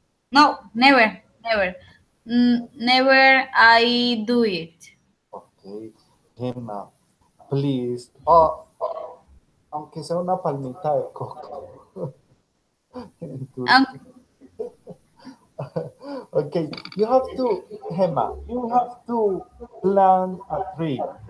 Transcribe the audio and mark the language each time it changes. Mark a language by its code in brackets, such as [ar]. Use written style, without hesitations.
[en] No, never, never. Never I do it. Okay, Gemma, please. [es] Aunque sea una palmita de coco. En Um, Turquía. [en] Okay, you have to, Gemma, you have to plant a tree.